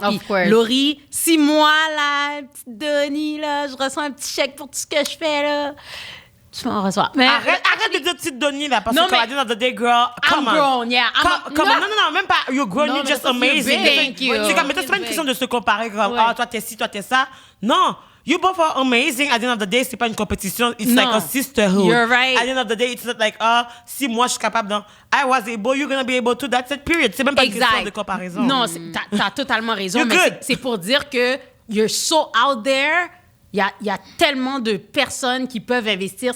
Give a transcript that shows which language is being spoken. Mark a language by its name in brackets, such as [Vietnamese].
[French] Puis, Laurie, si moi, là, petite Denis, là, je reçois un petit chèque pour tout ce que je fais, là, tu m'en reçois. Mais arrête de dire petite Denis, là, parce que comme [English] I did the day, girl, come I'm on. grown, yeah. [French] Non, même pas, [English] you're grown, you're just amazing. Thank you. [French] C'est comme, c'est pas une question de se comparer, comme, toi, t'es ci, toi, t'es ça. Non. [English] You both are amazing. At the end of the day, [French] c'est pas une compétition. [English] It's like a sisterhood. You're right. At the end of the day, it's not like, [French] si moi je suis capable [English] I was able, you're gonna be able to. That's it, period. [French] C'est même pas une question de comparaison. Non, t'as totalement raison. [English] You're [French] mais [English] good. [French] c'est pour dire que [English] you're so out there. [French] Il y a tellement de personnes qui peuvent investir.